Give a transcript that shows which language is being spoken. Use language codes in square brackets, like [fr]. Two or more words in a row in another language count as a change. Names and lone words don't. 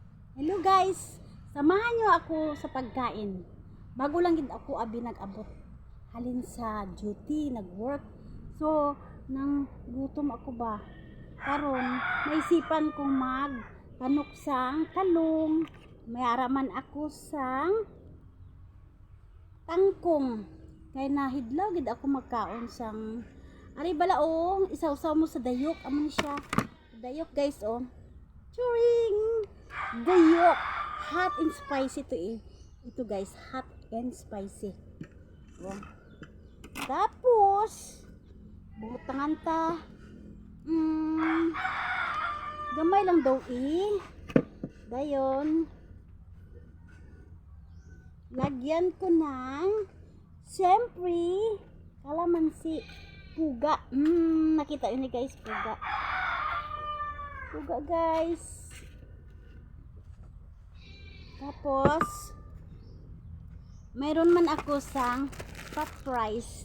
[en] Hello guys, [tl] samahan nyo ako sa pagkain. [hil] Bago lang gid ako nag-abot. Halin sa duty, nag-work. So, nang gutom ako ba? Karon, naisipan kong magpanok sang talong. May araman ako sang tangkong. Kay nahidlaw gid ako magkaon sang ari balaong isaw-saw mo sa dayok amo ni siya. Dayok guys oh. Churing! Dayok! [en] Hot and spicy to eh. Ito guys, hot and spicy. Oh. [hil] Tapos, butangan ta. Gamay lang daw eh. Dayon, [tl] lagyan ko ng, siyempre, kalamansi. [hil] Puga. Nakita yun guys, puga. Puga guys. Tapos, mayroon man ako sang pop rice.